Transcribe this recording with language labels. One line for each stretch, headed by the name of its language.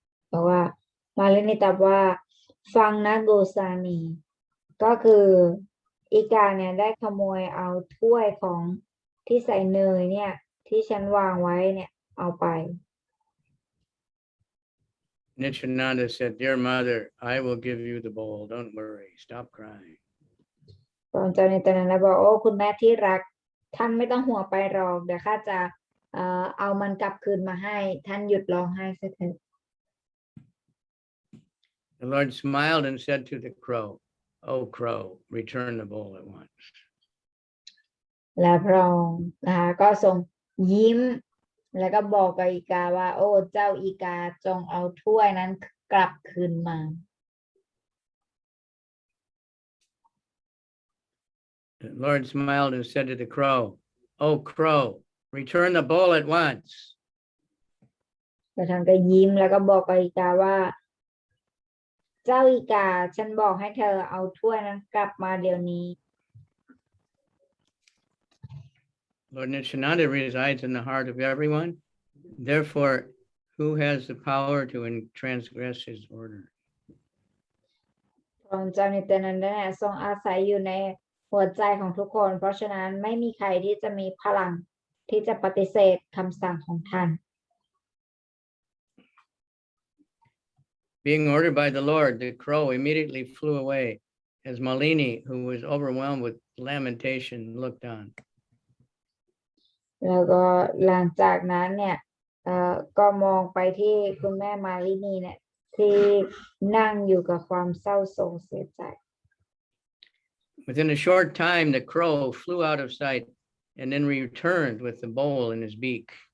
Thai: บอกว่ามาลินีตอบว่าฟังนะโกซามีก็คืออีกาเนี่ยได้ขโมยเอาถ้วยของที่ใส่เนยเนี่ยที่ฉันวางไว้เนี่ยเอาไป
English: Nityananda said, "Dear mother, I will give you the bowl. Don't worry. Stop crying."
Thai: พระองค์เจ้านิตยานันดาบอกโอ้คุณแม่ที่รักท่านไม่ต้องห่วงไปหรอกเดี๋ยวข้าจะเอามันกลับคืนมาให้ท่านหยุดร้องไห้ซะเถอะ
English: The Lord smiled and said to the crow, "Oh, crow, return the bowl at once."
Thai: แล้วพระองค์ก็ทรงยิ้มแล้วก็บอกกับอีกาว่าโอ้เจ้าอีกาจงเอาถ้วยนั้นกลับคืนมา
English: The Lord smiled and said to the crow, "Oh, crow, return the bowl at once."
Thai: แล้วท่านก็ยิ้มแล้วก็บอกกับอีกาว่าเจ้าอีกาฉันบอกให้เธอเอาถ้วยนั้นกลับมาเดี๋ยวนี้
English: Lord Nityananda resides in the heart of everyone. Therefore, who has the power to transgress his order?
Thai: พระองค์เจ้านิตยานันดาทรงอาศัยอยู่ในหัวใจของทุกคน เพราะฉะนั้นไม่มีใครที่จะมีพลังที่จะปฏิเสธคำสั่งของท่าน
English: Being ordered by the Lord, the crow immediately flew away as Malini, who was overwhelmed with lamentation, looked on.
Thai: แล้วก็หลังจากนั้นเนี่ยก็มองไปที่คุณแม่มาลินีเนี่ยที่นั่งอยู่กับความเศร้าโศกเสียใจ
English: Within a short time, the crow flew out of sight and then returned with the bowl in his beak.